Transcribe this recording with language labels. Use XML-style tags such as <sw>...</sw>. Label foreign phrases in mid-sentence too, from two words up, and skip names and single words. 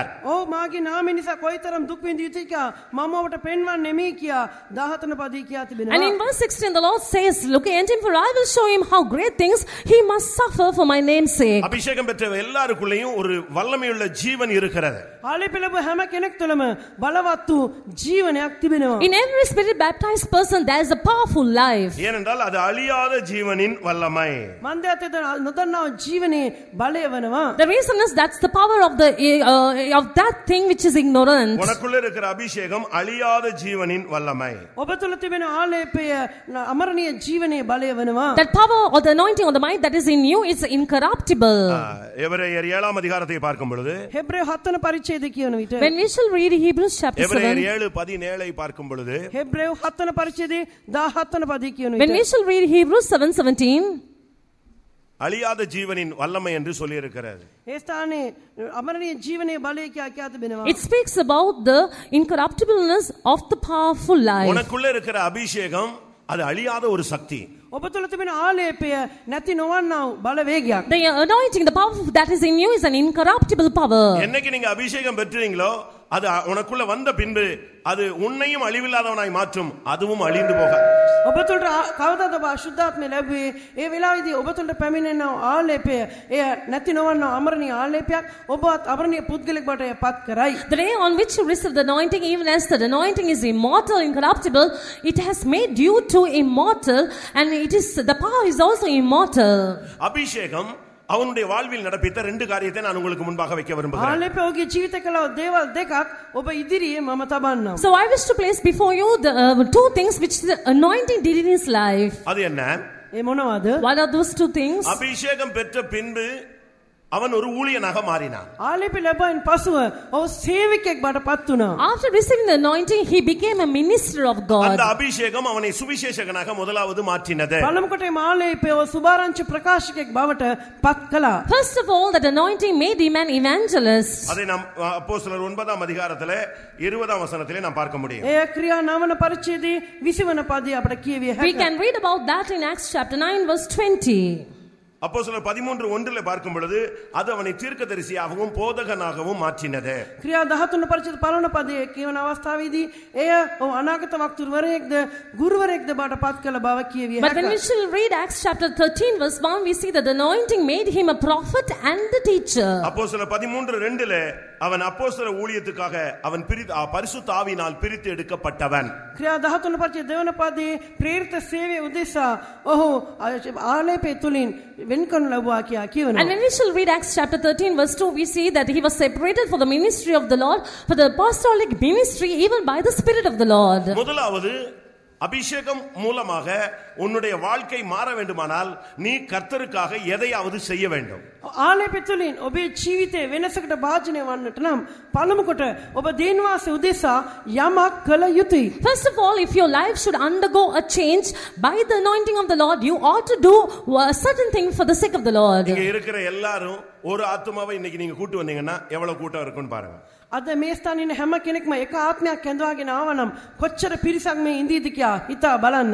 <si>ඔව් මාගේ නාමය නිසා කොයිතරම් දුක් විඳිය යුතුයි කියා මම ඔබට පෙන්වන්නේ මේ කියා 14 පදයේ කියා තිබෙනවා.</si> <en>And in verse 16 the Lord says, look at him, for I will show him how great things he must suffer for my name's sake.</en> <ta>அபிஷேகம் பெற்ற எல்லாருக்குள்ளேயும் ஒரு வல்லமையுள்ள ஜீவன் இருக்கிறது.</ta> <si>ආලේප ලැබුව හැම කෙනෙක් තුළම බලවත් වූ ජීවනයක් තිබෙනවා.</si> <en>In every spirit baptized person there is a powerful life.</en> <ta>ஏனென்றால் அது அழியாத ஜீவனின் வல்லமை.</ta> <si>මන්දයතේ නොදන්නා ජීවනයේ බලය වෙනවා.</si> <en>The reason is that's the power of that thing which is ignorant.</en> <ta>உனக்குள்ள இருக்கிற அபிஷேகம் அழியாத ஜீவனின் வல்லமை.</ta> <si>ඔබ තුළ තිබෙන ආලේපය අමරණීය ජීවනයේ බලය වෙනවා.</si> <en>That power or the anointing or the might that is in you is incorruptible.</en> <ta>எபிரேயர் 7ஆம் அதிகாரத்தை பார்க்கும் பொழுது</ta> <si>හෙබ්‍රේය 7 වන පරිච්ඡේදය කියවන විට</si> <en>when we shall read Hebrews chapter 7,</en> <ta>எபிரேயர் 7:17 பார்க்கும் பொழுது</ta> <si>හෙබ්‍රේය 7 වන පරිච්ඡේදයේ 17 වන පදයේ කියවන</si> <en>when we</en> <si>විට</si> <en>shall read Hebrews 7:17,</en> <ta>அழியாத ஜீவனின் வல்லமை என்று சொல்லி இருக்கிறது.</ta> <si>ඒ ස්ථානයේ අමරණීය ජීවනයේ බලය කියා තිබෙනවා.</si> <en>It speaks about the incorruptibleness of the powerful life.</en> <ta>உனக்குள்ள இருக்கிற அபிஷேகம் அது அழியாத ஒரு சக்தி.</ta> <si>ඔබ තුළ තිබෙන ආලේපය නැති නොවන්නා වූ බලවේගයක්.</si> <en>The anointing, the power that is in you is an incorruptible power.</en> <ta>என்னைக்கு நீங்க அபிஷேகம் பெற்றீங்களோ அது உனக்குள்ள வந்த பின்பு அது உன்னையும் அழிவில்லாதவனாய் மாற்றும், அதுவும் அழிந்து போகாது.</ta> <si>ඔබ තුළට කවදාද ඔබ අශුද්ධාත්මය ලැබුවේ? ඒ වෙලාවේදී ඔබ තුළට පැමිණෙන ආලේපය එය නැති නොවන්නා අමරණීය ආලේපයක් ඔබවත් අමරණීය පුද්ගලෙක් බවට පත් කරයි.</si> <en>The day on which you receive the anointing, even as the anointing is immortal, incorruptible, it has made you to immortal, and it is the power is also immortal.</en> <ta>அபிஷேகம் அவனுடைய வாழ்வில் நடப்பித்த ரெண்டு காரியத்தை நான் உங்களுக்கு முன்பாக வைக்க விரும்புகிறேன்.</ta> <si>ආලේපය ඔහුගේ ජීවිත කළ දේවල් දෙකක් ඔබ ඉදිරියේ මම තබන්නම්.</si> <en>So I wish to place before you the two things which the anointing did in his life.</en> <ta>அது என்ன?</ta> <si>ඒ මොනවාද?</si> <en>What are those two things?</en> <ta>அபிஷேகம் பெற்ற பின்பு அவன் ஒரு ஊழியனாக மாறினான்.</ta> <si>ආලේපය ලැබෙන පසුව ඔහු සේවකයෙක් බවට පත් වුණා.</si> <en>After receiving the anointing, he became a minister of God.</en> <ta>அந்த அபிஷேகம் அவனை சுவிசேஷகனாக முதலாவது மாற்றினது.</ta> <si>පළමුවට මේ ආලේපය ඔහු සුභාරංචි ප්‍රකාශකයෙක් බවට පත් කළා.</si> <en>First of all, that anointing made him an evangelist.</en> <ta>அதை நாம் அப்போஸ்தலர் 9ஆம் அதிகாரத்திலே 20ஆம் வசனத்திலே நாம் பார்க்க முடியும்.</ta> <si>ඒ ක්‍රියා 9 වන පරිච්ඡේදයේ 20 වන පදයේ අපට කියවිය</si> <en>We</en> <si>හැකියි.</si> <en>can read about that in Acts chapter 9 verse 20.</en> <ta>அப்போஸ்தலர் 13:1 பார்க்கும் பொழுது அது அவனை தீர்க்கதரிசியாகவும் போதகனாகவும் மாற்றினது.</ta> <si>ක්‍රියා 13 පරිච්ඡේද 15 වන පදයේ කියවන අවස්ථාවේදී එය ඔහු අනාගත වක්තුරුවරයෙක්ද ගුරුවරයෙක්ද බවට පත් කළ බව කියවිය</si> <en>But when we</en> <si>හැකියි.</si> <en>shall read Acts chapter 13 verse 1, we see that the anointing made him a prophet and a teacher.</en> <ta>அப்போஸ்தலர் 13:2 அவன் அப்போஸ்தல ஊழியத்துக்காக அவன் பரிசுத்த ஆவியினால் பிரித்து எடுக்கப்பட்டவன்.</ta> <si>ක්‍රියා 13 පරිච්ඡේද 2 වන පදයේ ප්‍රේරිත සේවය උදෙසා ඔහු ආලේපය තුලින් වෙන්කරන ලැබුවා කියා කියනවා.</si> <en>And when we shall read Acts chapter 13 verse 2, we see that he was separated for the ministry of the Lord, for the apostolic ministry, even by the Spirit of the Lord.</en> <ta>முதலாவது அபிஷேகம் மூலமாக உன்னுடைய வாழ்க்கை மாற வேண்டுமானால் நீ கர்த்தருக்காக எதையாவது செய்ய வேண்டும்.</ta> <si>ආලේපය තුලින් ඔබේ ජීවිතේ වෙනසකට භාජනය වන්නට නම් පළමු කොට ඔබ දේන්වාසය උදෙසා යමක් කළ යුතුයි.</si> <en>First of all, if your life should undergo a change by the anointing of the Lord, you ought to do a certain thing for the sake of the Lord.</en> <ta>இங்க இருக்கிற எல்லாரும் ஒரு ஆத்துமாவை இன்னைக்கு நீங்க கூட்டி வந்தீங்கன்னா எவ்வளவு கூட்டம் இருக்குன்னு பாருங்க.</ta> <si>අද මේ ස්ථානයේ ඉන්න හැම කෙනෙක්ම එක ආත්මයක් ඇඳවාගෙන ආවනම් කොච්චර පිරිසක් මේ ඉඳීද කියා හිතා බලන්න.</si>